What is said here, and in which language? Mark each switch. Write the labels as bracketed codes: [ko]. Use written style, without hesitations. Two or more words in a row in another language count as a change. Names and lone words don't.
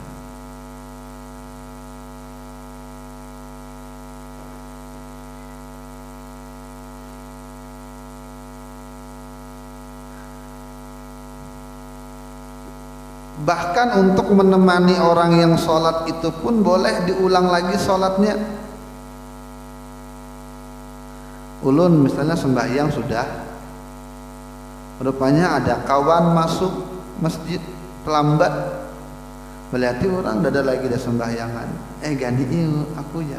[id] Bahkan untuk menemani orang yang sholat itu pun boleh diulang lagi sholatnya. [bjn] Ulun misalnya sembahyang sudah, rupanya ada kawan masuk masjid terlambat, berarti orang ada lagi dah sembahyangan, ganti aku ya.